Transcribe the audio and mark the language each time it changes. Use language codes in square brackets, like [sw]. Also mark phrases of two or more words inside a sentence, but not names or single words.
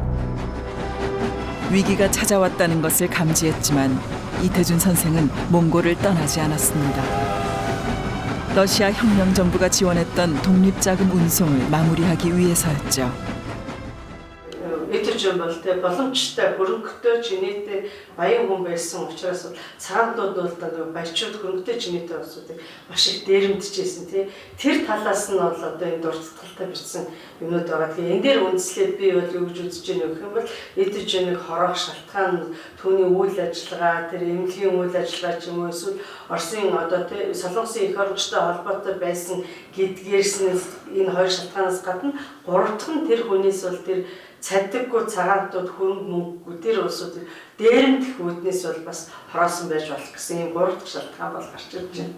[ko] 위기가 찾아왔다는 것을 감지했지만 이태준 선생은 몽골을 떠나지 않았습니다. 러시아 혁명정부가 지원했던 독립자금 운송을 마무리하기 위해서였죠. [mn] 이태준 бол тэ боломжтой хөрөнгөтэй чинээтэй баян хүн байсан учраас цагаатууд бол баячууд хөрөнгөтэй чинээтэй болсуудыг маш их дээрэмдчихсэн тий. Тэр талаас нь бол одоо энэ дурдталтай бирсэн юмнууд байгаа. Тэгэхээр энэ дээр үндэслээд би бол юу гэж үзэж байна вэ гэх юм бол Итэжнийг хорох шалтгаан түүний үйл ажиллагаа, тэр эмнэлгийн үйл ажиллагаа ч юм уу эсвэл Оросын одоо тий Солонгосын эх орончтой холбоотой байсан гэдгээрс энэ хоёр шалтгаанаас гадна гурав дахь нь тэр хүнээс бол тэр цадаггүй цагаантууд хөрөнгө мөнгөгүй тэр улсууд дээрэмдэх үүднээс бол бас хороосон байж болох гэсэн юм гурав дахь шалтгаан бол гарч ирж байна.